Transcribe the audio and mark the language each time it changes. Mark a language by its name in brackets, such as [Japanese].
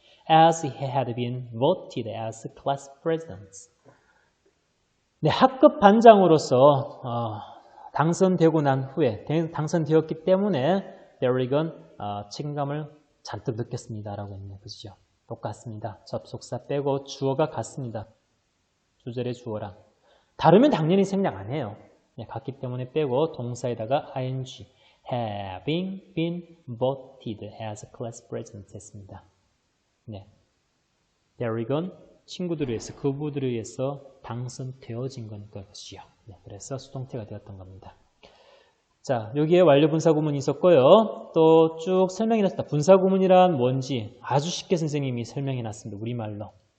[English] As he had been voted as class president. [Korean] 네, 학급 반장으로서 당선되고 난 후에 당선되었기 때문에 데릭은 책임감을 잔뜩 느꼈습니다라고 했네요. 그죠? 똑같습니다. 접속사 빼고 주어가 같습니다. 주절의 주어랑. 다르면 당연히 생략 안 해요. 네, 같기 때문에 빼고 동사에다가 ing [English] having been voted as class president [Korean] 했습니다. 네, 데릭은 친구들에 의해서 그부들에 의해서 당선되어진 거니까 그죠? 네, 그래서 수동태가 되었던 겁니다. 자, 여기에 완료 분사구문이 있었고요. 또 쭉 설명해 놨습니다. 분사구문이란 뭔지 아주 쉽게 선생님이 설명해 놨습니다. 우리말로.